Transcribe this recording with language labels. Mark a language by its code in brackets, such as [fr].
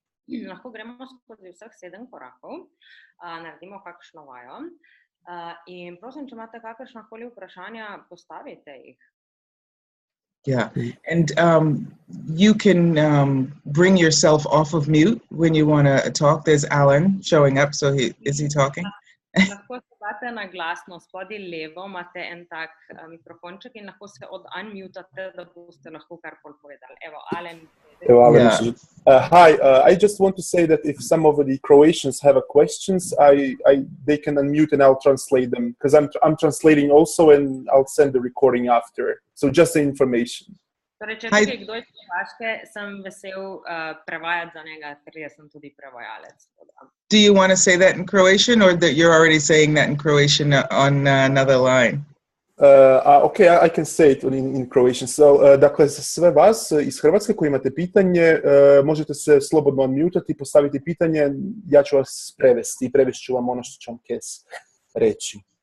[sl] lahko gremo skozi vseh 7 korakov, naredimo kakšno vajo. In prosim, če imate kakršnakoli vprašanja, postavite jih. [en] Yeah, and you can bring yourself off of mute when you want to talk. There's Alan showing up, so is he talking? [sl] Lahko se date na glasno, spodaj levo imate en tak mikrofonček in lahko se unmutate, da boste lahko karkoli povedali. Evo, Alan. [en] Hi, I just want to say that if some of the Croatians have questions, they can unmute and I'll translate them, because I'm translating also and I'll send the recording after. So just the information. [sl] Torej, če tukaj kdo iz Hrvaške, sem vesel prevajati za njega, ker jaz sem tudi prevajalec. [en] Do you want to say that in Croatian, or that you're already saying that in Croatian on another line? Okay, I can say it in Croatian. [hr] So, dakle, za sve vas iz Hrvatske koji imate pitanje, možete se slobodno unmutati i postaviti pitanje, ja ću vas prevesti i prevest ću vam ono što ću vam Kes reći.